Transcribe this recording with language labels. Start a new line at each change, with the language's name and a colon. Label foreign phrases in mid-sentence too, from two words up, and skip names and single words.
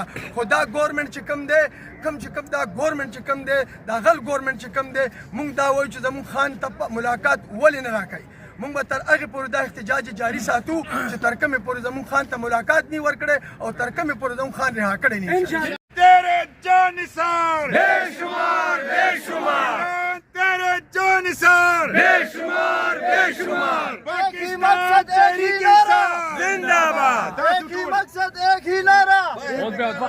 Pashto: خو دا ګورمنټ چې کوم دی دا ګورمنټ چې کوم دی دا غل ګورمنټ چې کوم دی موږ دا وایو چې زموږ خان ته ملاقات ولې نه راکوي. مونږ به تر هغې پورې دا احتجاج جاري ساتو چې تر کومې پورې زموږ خان ته ملاقات نه ورکړی او تر کومې پورې زموږ خان رها کړی نه.
Urdu: تیرے جان نثار بے شمار تیرے جان نثار بے شمار باقی مقصد ایک ہی نعرہ زندہ باد باقی مقصد ایک ہی نعرہ